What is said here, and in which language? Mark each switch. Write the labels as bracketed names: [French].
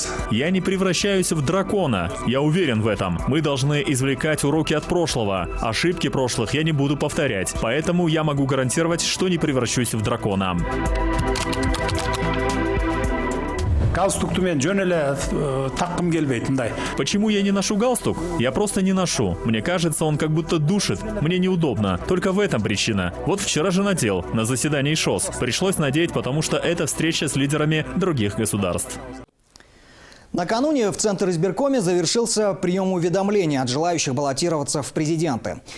[Russian] Я не превращаюсь в дракона. Я уверен в этом. Мы должны извлекать уроки от прошлого. Ошибки прошлых я не буду повторять. Поэтому я могу гарантировать, что не превращусь в дракона. [Kyrgyz] Галстукту мен жөн эле таккым келбейт мындай. [Russian] Почему я не ношу галстук? Я просто не ношу. Мне кажется, он как будто душит. Мне неудобно. Только в этом причина. Вот вчера же надел, на заседании ШОС. Пришлось надеть, потому что это встреча с лидерами других государств. Накануне в Центр избиркоме завершился прием уведомлений от желающих баллотироваться в президенты.